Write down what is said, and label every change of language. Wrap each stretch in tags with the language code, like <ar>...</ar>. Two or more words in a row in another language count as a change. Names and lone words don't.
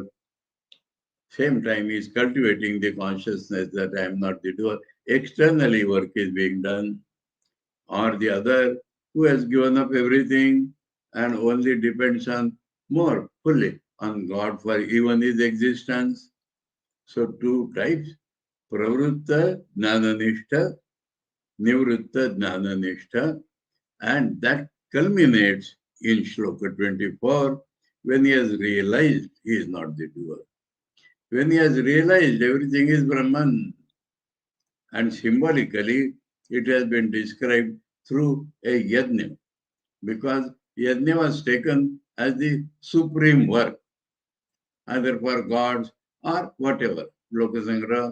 <en>Same time he is cultivating the consciousness that I am not the doer. Externally work is being done. Or the other who has given up everything and only depends on more fully on God for even his existence. So two types,</en> <sa>pravritta jnananishta, nivrutta jnananishta.</sa> <en>And that culminates in Shloka 24 when he has realized he is not the doer. When he has realized everything is Brahman, and symbolically it has been described through a yajna, because yajna was taken as the supreme work, either for gods or whatever, Lokasangra.</en>